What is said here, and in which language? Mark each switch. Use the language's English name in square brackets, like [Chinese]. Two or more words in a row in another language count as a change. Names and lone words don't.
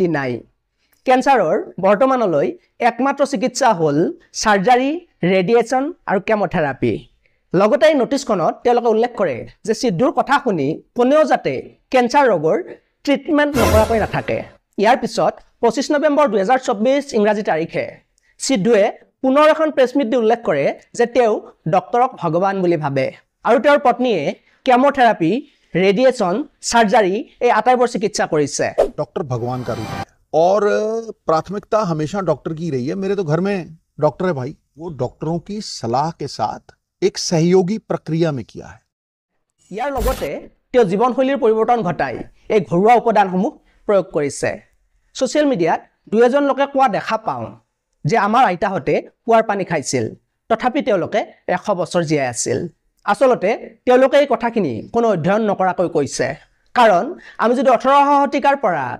[Assamese] নাই কেন্সাৰৰ বৰ্তমানলৈ একমাত্ৰ চিকিৎসা হ'ল সাৰ্জাৰী ৰেডিয়েশ্যন আৰু কেমোথেৰাপি লগতে এই নটিচখনত তেওঁলোকে উল্লেখ কৰে যে সিদ্ধুৰ কথা শুনি কোনেও যাতে কেন্সাৰ ৰোগৰ ট্ৰিটমেণ্ট নকৰাকৈ নাথাকে ইয়াৰ পিছত 25 নৱেম্বৰ 2024 ইংৰাজী তাৰিখে সিদ্ধুৱে পুনৰ এখন [English] press meet [Assamese] দি উল্লেখ কৰে যে তেওঁ ডক্টৰক ভগৱান বুলি ভাবে আৰু তেওঁৰ পত্নীয়ে কেমোথেৰাপি ৰেডিয়েশ্যন সাৰ্জাৰী এই আটাইবোৰ চিকিৎসা কৰিছে [Hindi] डॉक्टर भगवान का रूप है और प्राथमिकता हमेशा डॉक्टर की रही है मेरे तो घर में डॉक्टर है भाई वो डॉक्टरों की सलाह के साथ एक सहयोगी प्रक्रिया में किया है [Assamese] ইয়াৰ লগতে তেওঁ জীৱনশৈলীৰ পৰিৱৰ্তন ঘটাই এই ঘৰুৱা উপাদানসমূহ প্ৰয়োগ কৰিছে [English] social mediaত [Assamese] দুই এজন লোকে কোৱা দেখা পাওঁ যে আমাৰ আইতাহঁতে কুঁৱাৰ পানী খাইছিল তথাপি তেওঁলোকে 100 বছৰ জীয়াই আছিল আসলতে তেওঁলোকে এই কথাখিনি কোনো অধ্যয়ন নকৰাকৈ কৈছে কাৰণ আমি যদি 18শ শতিকাৰ পৰা